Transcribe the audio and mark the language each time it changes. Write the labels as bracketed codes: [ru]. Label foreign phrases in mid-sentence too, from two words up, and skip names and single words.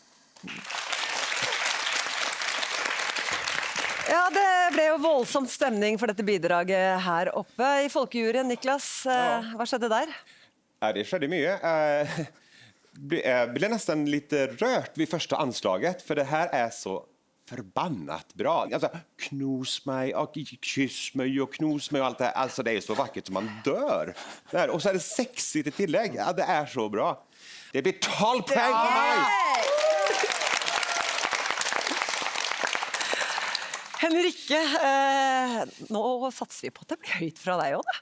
[no] Ja, det ble jo voldsom stemning for dette bidraget her oppe. I folkejuryen, Niklas, hva skjedde der? Det skjedde mye. Jeg ble nesten litt rørt ved første anslaget, for det her så förbannat bra. [sv] Alltså, knos mig och kyss mig och knos mig och allt det här. Alltså det är så vackert som man dör. Där. Och så är det sexigt i tillägg. Ja, det är så bra. Det blir 12 poäng för mig! [no] Henrikke, nå satser vi på at det blir høyt fra deg også, da.